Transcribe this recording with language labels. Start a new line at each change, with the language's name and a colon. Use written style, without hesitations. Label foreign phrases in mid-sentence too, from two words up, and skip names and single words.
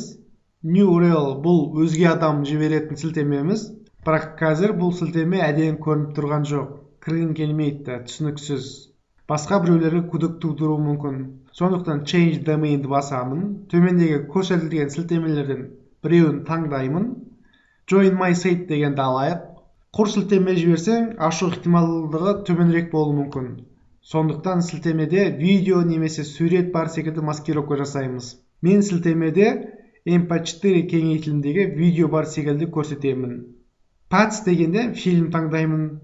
English: New URL
Kazakh: бұл өзге адам жіберетін сілтемеміз, бірақ қазір бұл сілтеме әдейі көрініп тұрған жоқ. Кіргім келмейді, түсініксіз. Басқа біреулерге күдік тудыруы мүмкін. Сондықтан
English: Change Domain'ді
Kazakh: басамын. Төмендегі көрсетілген сілтемелерден біреуін таңдаймын.
English: Join my site
Kazakh: дегенді алайық. Құр сілтеме жіберсең, ашу ықтималдығы төменірек болуы мүмкін. Сондықтан сілтемеде видео немесе сурет бар секілді маскировка жасаймыз. Мен сілтемеде MP4 кеңейтілімдегі видео бар секілді көрсетемін. Paths дегенде фильм таңдаймын.